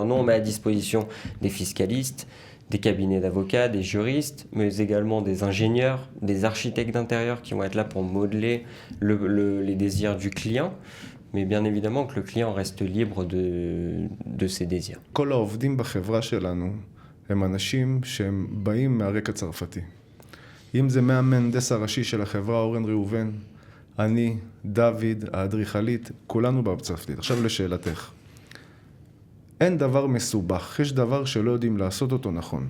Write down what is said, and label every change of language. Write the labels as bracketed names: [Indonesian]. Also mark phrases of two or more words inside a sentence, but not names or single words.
[French] Nous, on met à disposition des fiscalistes, des cabinets d'avocats, des juristes, mais également des ingénieurs, des architectes d'intérieur qui vont être là pour modeler les désirs du client. mais bien évidemment que le client reste libre de ses désirs. [Hebrew] כל העובדים בחברה שלנו הם אנשים שהם באים מהרקע צרפתי. אם זה מהמהנדס הראשי של החברה אורן ראובן, אני, דוד, האדריכלית, כולנו בארץ צרפתית. עכשיו לשאלתך. אין דבר מסובך, יש דבר שלא יודעים לעשות אותו נכון.